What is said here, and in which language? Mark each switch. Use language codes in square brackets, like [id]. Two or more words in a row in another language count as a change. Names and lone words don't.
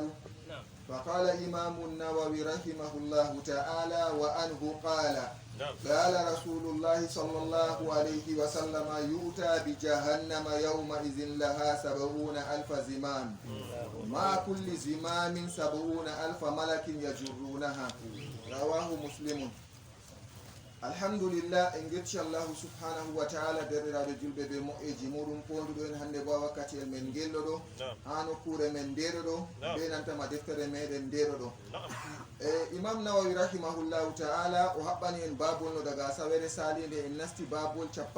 [ar] فقال إمام النووي رحمه الله تعالى وأنه قال قال رسول الله صلى الله عليه وسلم يؤتى بجهنم يومئذ لها 70,000 زمام مع كل زمام 70,000 ملك يجرونها رواه مسلم. [ff] alhamdulillah en getti [ar] الله سبحانه و تعالى [ff] derɗiraɓe julɓe ɓe moƴƴeji muɗum ponduɗo en hannde bo wakkati el men gelɗo ɗo ha nokkure men ndeɗo ɗo be nantama deftere meɗen ndeɗo ɗo imam nawawi [ar] رحمه الله تعالى [ff] o haɓɓani en babol no daga sawere salinde en nasti babol